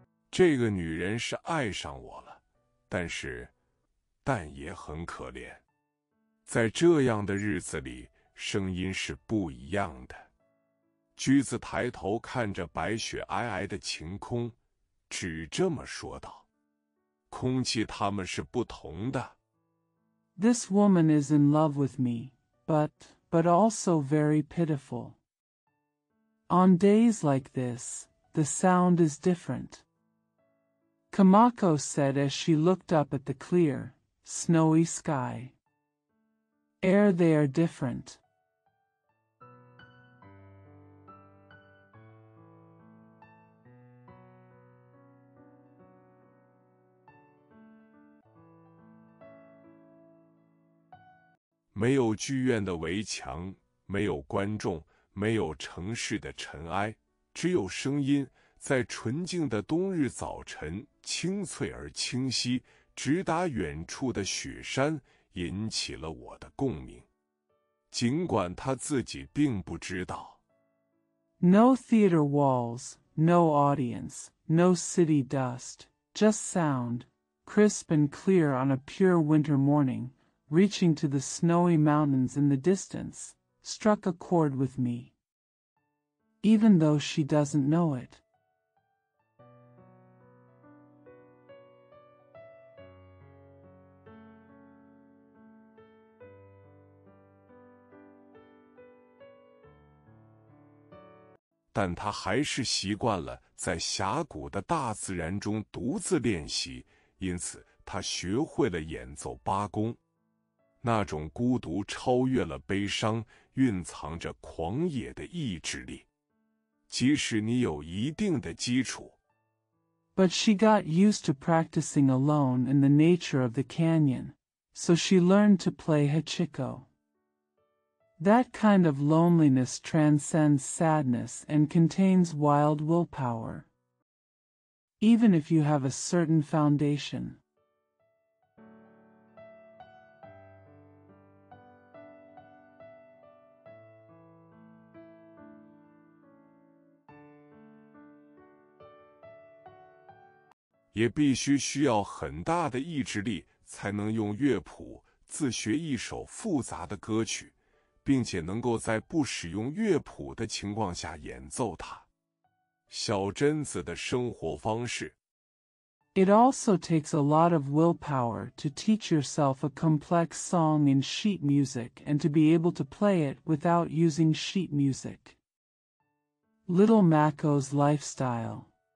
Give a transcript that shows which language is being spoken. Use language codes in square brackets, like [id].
[zh] 这个女人是爱上我了，但也很可怜。在这样的日子里，声音是不一样的。驹子抬头看着白雪皑皑的晴空，只这么说道：“空气它们是不同的。” [en] This woman is in love with me, but also very pitiful. On days like this, the sound is different. Kamako said as she looked up at the clear, snowy sky. Air they are different. [zh] 没有剧院的围墙，没有观众，没有城市的尘埃，只有声音，在纯净的冬日早晨，清脆而清晰，直达远处的雪山，引起了我的共鸣。尽管他自己并不知道。 [en] No theater walls, no audience, no city dust, just sound, crisp and clear on a pure winter morning, reaching to the snowy mountains in the distance, struck a chord with me. Even though she doesn't know it. [zh] 但他还是习惯了在峡谷的大自然中独自练习，因此他学会了演奏八弓。那种孤独超越了悲伤，蕴藏着狂野的意志力。即使你有一定的基础。 [en] But she got used to practicing alone in the nature of the canyon, so she learned to play hachiko. That kind of loneliness transcends sadness and contains wild willpower. Even if you have a certain foundation. [zh] 也必须需要很大的意志力，才能用乐谱自学一首复杂的歌曲，并且能够在不使用乐谱的情况下演奏它。小贞子的生活方式。 [en] It also takes a lot of willpower to teach yourself a complex song in sheet music and to be able to play it without using sheet music. Little Mako's lifestyle.